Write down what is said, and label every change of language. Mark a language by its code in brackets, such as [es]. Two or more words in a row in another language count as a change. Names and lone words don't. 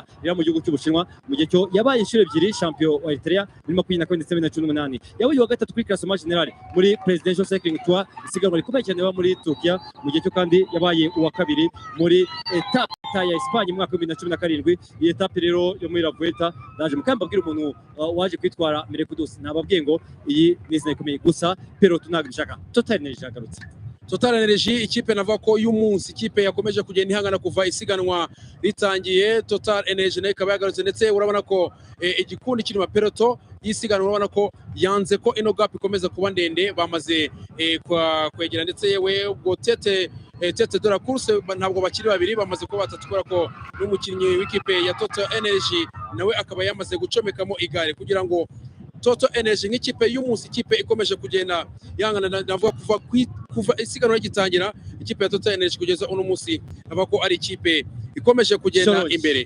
[rw] rira mu gihugu cy'Ubushinwa mu gihe cyo yabaye inshuro ebyiri champion wa Eritrea muri 2024 ndetse na 2018 yabaye wa gatatu kuri [fr] classement general [rw] muri Presidential Cycling Tour isiganwa rikomeye cyane muri Turkiya mu gihe cyo kandi yabaye uwa kabiri muri etape ya Espagne mu mwaka wa 2017 iyi etape rero yo muri La Vuelta naje mukamba bwira umuntu waje kwitwara Mera Wikudos nababwiye ngo iyi ni izina ikomeye gusa pero tunagishaka Total Energy yagarutse Total Energy ikipe navuga ko y'umunsi ikipe yakomeje kugenda ihangana kuva isiganwa ritangiye Total Energy nayo ikaba yagarutse ndetse urabona ko igikundi kirimo peloto y'isiganwa urabona ko yanze ko ino gap ikomeza kuba ndende bamaze kwegera ndetse yewe ubwo Tete Dora Kurus ntabwo bakiri babiri bamaze kuba batatu kubera ko n'umukinnyi w'ikipe ya Total Energy nawe akaba yamaze gucomekamo igare kugira ngo Total Energy nk'ikipe y'umunsi ikipe ikomeje kugenda yangana navuga kuva isiganwa rigitangira ikipe ya Total Energy kugeza uno munsi navuga ko ari ikipe ikomeje kugenda imbere